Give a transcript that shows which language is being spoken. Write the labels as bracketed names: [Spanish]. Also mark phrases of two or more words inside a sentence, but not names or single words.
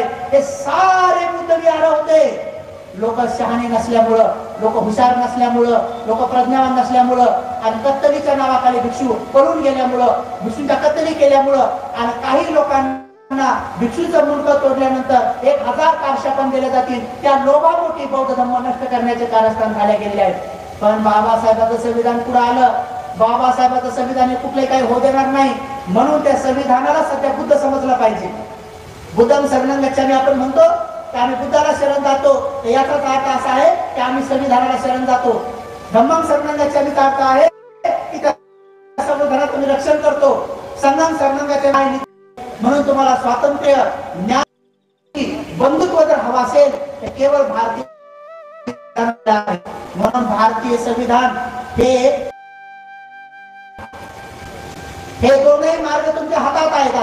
[Marathi] हे सारे बुद्ध विहार होते. लोक शहाणे नसल्यामुळं, लोक हुशार नसल्यामुळं, लोक प्रज्ञावान नसल्यामुळं आणि कत्तलीच्या नावाखाली भिक्षू पळून गेल्यामुळं, भिक्षूंच्या कत्तली केल्यामुळं आणि काही लोकांना भिक्षूचं मुंडकं तोडल्यानंतर 1000 कारशापन दिले जातील. त्या लोभापोटी बौद्ध धर्म नष्ट करण्याचे कारस्थान झाले गेले आहेत. पण बाबासाहेबांचं संविधान पुढे आलं. बाबासाहेबांचं संविधान हे कुठले काही होऊ देणार नाही. म्हणून त्या संविधानाला सध्या बुद्ध समजलं पाहिजे. [Pali] बुद्धम शरणं गच्छामी [Marathi] आपण म्हणतो की आम्ही बुद्धाला शरण जातो, याचाच अर्थ असा आहे की आम्ही संविधानाला शरण जातो. [Pali] धम्मं शरणं गच्छामीचा [Marathi] अर्थ आहे की त्या संविधानात तुम्ही रक्षण करतो. [Pali] संघं शरणं गच्छामी [Marathi] म्हणून तुम्हाला स्वातंत्र्य, न्याय, बंधुत्व जर हवा असेल तर केवळ भारतीय म्हणून भारतीय संविधान हे दोनही मार्ग तुमच्या हातात आहेत.